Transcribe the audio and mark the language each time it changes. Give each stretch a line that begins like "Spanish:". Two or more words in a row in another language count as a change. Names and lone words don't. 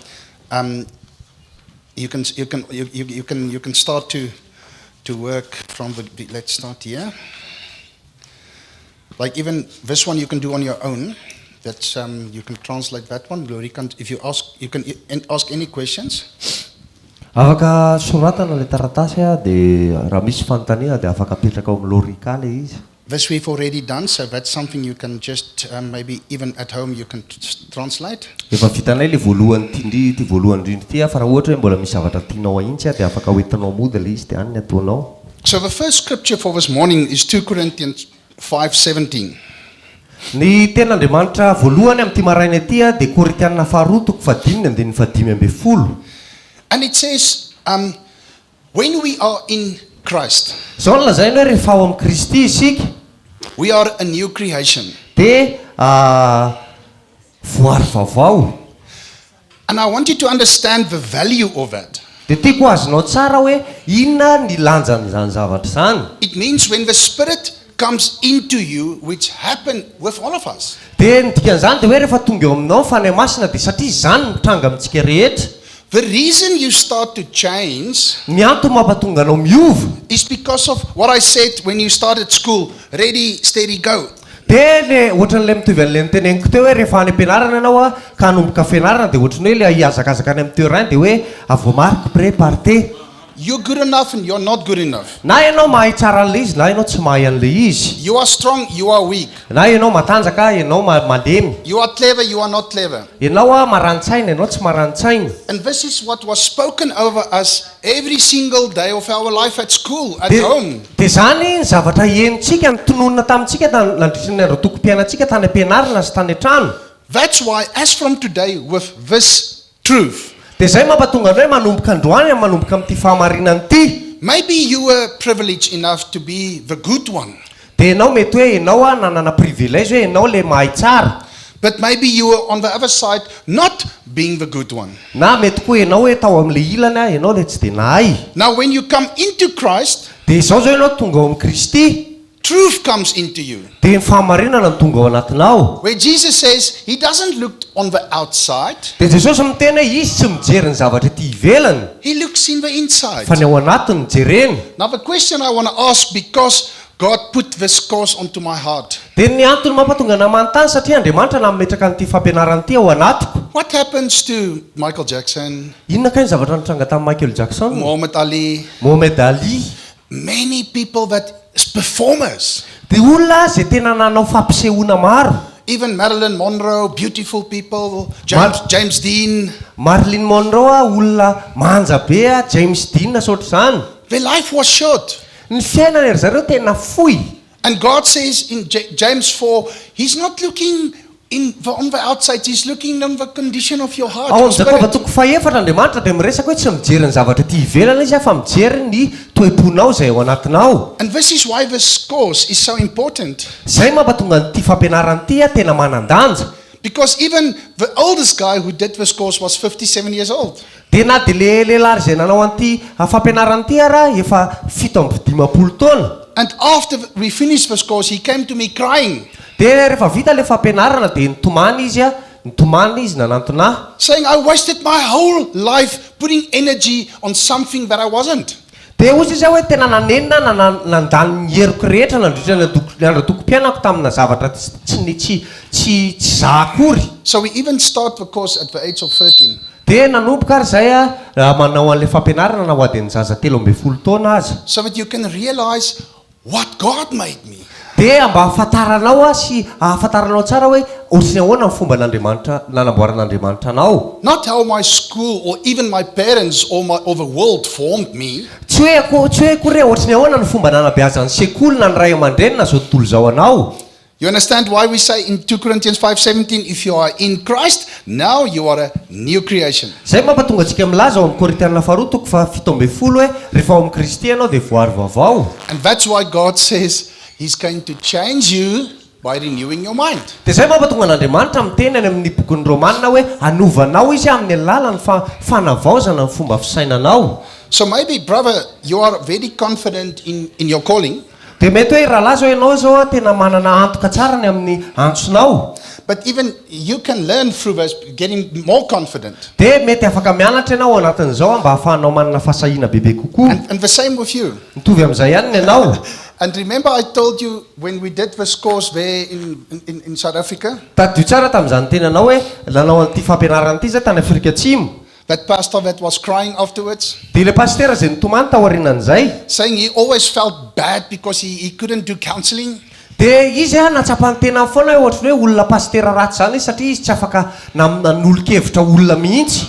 English: You can start to work from the. Let's start here. Like even this one you can do on your own. That's you can translate that one. If you ask, you can ask any questions.
Malagasy: afaka soratana le taratasy a dia raha misy fanontaniana dia afaka apetraka ao amin'ny lorika le izy
English: This we've already done, so that's something you can just maybe even at home you can translate.
Malagasy: efa vitanay le voalohany ty voalohany indrindra ty fa raha ohatra hoe mbola misy zavatra tianao ahitsy a dia afaka hoentinao mody le izy dia any ataonao
English: So the first scripture for this morning is 2 Corinthians 5:17.
Malagasy: ny ten'Andriamanitra voalohany amin'ity maraina ity a dia Korinthiana faharoa toko fadimy andiny fadimy amby folo
English: And it says, when we are in Christ,
Malagasy: zao no lazainy hoe rehefa ao amin'ny Kristy isika
English: we are a new creation.
Malagasy: dia voary vaovao
English: And I want you to understand the value of that.
Malagasy: dia tiako azonao tsara hoe inona ny lanjan'izany zavatra zany
English: It means when the Spirit comes into you, which happened with all of us.
Malagasy: dia ny dikan'izany dia hoe rehefa tonga eo aminao fanahy masina dia satria izany mitranga amintsika rehetra
English: The reason you start to change
Malagasy: ny antony mampatonga anao miova
English: is because of what I said when you started school. Ready, steady, go.
Malagasy: dia le ohatran'ilay mitovy an'ilay niteneniko teo hoe rehefa any am-pianarana ianao a ka hanomboka fianarana dia ohatrany hoe le hiazakazaka any amin'ny toerany dia hoe
French: avomarque pré parte
English: You're good enough and you're not good enough.
Malagasy: na ianao mahay tsara an'le izy na ianao tsy mahay an'le izy
English: You are strong, you are weak.
Malagasy: na ianao matanjaka ianao malemy
English: You are clever, you are not clever.
Malagasy: ianao a marantsaina ianao tsy marantsaina
English: And this is what was spoken over us every single day of our life at school, at home.
Malagasy: dia zany ny zavatra henontsika nytononina tamintsika nandritra ny andro toko-piainantsika tany am-pianarana sy tany an-trano
English: That's why, as from today, with this truth,
Malagasy: dia zay mampatonga andro hoe manomboka androany manomboka amin'ity fahamarinany ity
English: maybe you were privileged enough to be the good one.
Malagasy: dia ianao mety hoe ianao a nanana privilège hoe ianao le mahay tsara
English: But maybe you were on the other side not being the good one.
Malagasy: na mety koa ianao hoe tao amin'le ilany a ianao le tsy dia nahay
English: Now, when you come into Christ,
Malagasy: dia izao zao ianao tonga ao amin'ny Kristy
English: truth comes into you.
Malagasy: dia ny fahamarinana no tonga ao anatinao
English: Where Jesus says he doesn't look on the outside,
Malagasy: dia jesosy mitena hoe izy tsy mijery ny zavatra ety ivelany
English: he looks in the inside.
Malagasy: fa ny ao anatiny jereny
English: Now, the question I want to ask, because God put this course onto my heart.
Malagasy: dia ny antony mampatonga na manontany satria Andriamanitra nametraka n'ity fampianarana ity ao anatiko
English: What happens to Michael Jackson,
Malagasy: inona kay ny zavatra nitranga tamin'ny Michael Jackson
English: Muhammad Ali,
Malagasy: Mohamed Ali
English: many people that is performers,
Malagasy: dia olona zay tena nanao fampisehoana maro
English: even Marilyn Monroe, beautiful people,
Malagasy: Mar-
English: James Dean,
Malagasy: Marilyn Monroe a olona manja be a James Dean sotra zany
English: their life was short.
Malagasy: ny fiainana ry zareo tena fohy
English: And God says in James 4, he's not looking on the outside, he's looking on the condition of your heart,
Malagasy: ao
English: your
Malagasy: amin'ny Jakoba
English: spirit.
Malagasy: toko faefatra Andriamanitra dia miresaka hoe tsy mijery ny zavatra ty ivelana izy fa mijery ny toe-ponao izay ao anatinao.
English: And this is why this course is so important.
Malagasy: Zay mampatonga nyity fampianarana ity tena manan-danja.
English: Because even the oldest guy who did this course was 57 years old.
Malagasy: Dia na dia le lehilahy izay nanao an'ity fampianarana ity ara efa 70 taona.
English: And after we finished this course, he came to me crying,
Malagasy: Dia rehefa vita le fampianarana dia nitomany izy nanantona.
English: saying, I wasted my whole life putting energy on something that I wasn't.
Malagasy: Dia ozy izy hoe tena nanenina nandany ny heriko rehetra nandritra ny andra-toko-piainako tamina zavatra tsy za akory.
English: So we even start the course at the age of 13.
Malagasy: Dia nanomboka ary zay manao an'le fampianarana na ho adiny zaza 13 taona aza.
English: So that you can realize what God made me.
Malagasy: Dia mba ahafantaranao sy ahafantaranao tsara hoe ohatriny ahoana ny fomba nanamboaran'Andriamanitra anao.
English: Not how my school or even my parents or the world formed me.
Malagasy: Tsy hoe kory ohatriny ahoana ny fomba nanabeazan'ny sekoly na ny ray aman-dreny na zao tontolo zao anao.
English: You understand why we say in 2 Corinthians 5:17, if you are in Christ, now you are a new creation.
Malagasy: Zay mampatonga antsika milaza ao amin'ny Korintiana faharoa toko 17 hoe rehefa ao amin'ny Kristy ianao dia voary vaovao.
English: And that's why God says He's going to change you by renewing your mind.
Malagasy: Dia zay mampatonga an'Andriamanitra miteny any amin'ny bokin'ny Romanina hoe anovanao izy amin'ny alalan'ny fanavaozana ny fomba fisainanao.
English: So maybe, brother, you are very confident in your calling.
Malagasy: Dia mety hoe raha laza ianao zao tena manana antoka tsara ny amin'ny antsonao.
English: But even you can learn through this, getting more confident.
Malagasy: Dia mety afaka mianatra ianao anatin'izao mba ahafahanao manana fahasahiana bebe kokoa.
English: And the same with you.
Malagasy: Mitovy amin'izay ihany ny ianao.
English: And remember I told you when we did this course there in South Africa,
Malagasy: Tadio tsara tamin'izany tena anao hoe nanao an'ity fampianarana ity zay tany Afrika Atsimo.
English: that pastor that was crying afterwards,
Malagasy: Dia le pastera izay nitomany tao aorianan'izay.
English: saying he always felt bad because he couldn't do counseling.
Malagasy: Dia izy natsapany tena foana hoe ohatrany hoe olona pastera ratsy zany izy satria izy tsy afaka nanolo-kevitra olona mihitsy.